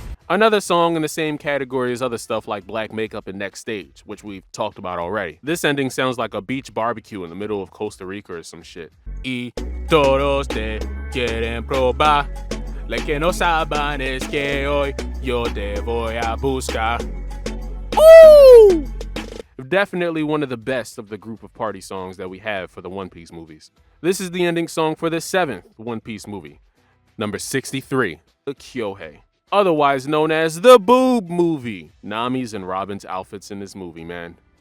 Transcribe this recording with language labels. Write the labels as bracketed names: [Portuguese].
[English] Another song in the same category as other stuff like Black Makeup and Next Stage, which we've talked about already. This ending sounds like a beach barbecue in the middle of Costa Rica or some shit. [Spanish] Y todos te quieren probar, lo que no saben es que hoy yo te voy a buscar. Ooh! [English] Definitely one of the best of the group of party songs that we have for the One Piece movies. This is the ending song for the 7th One Piece movie. Number 63, the Kyohei. Otherwise known as the Boob Movie. Nami's and Robin's outfits in this movie, man.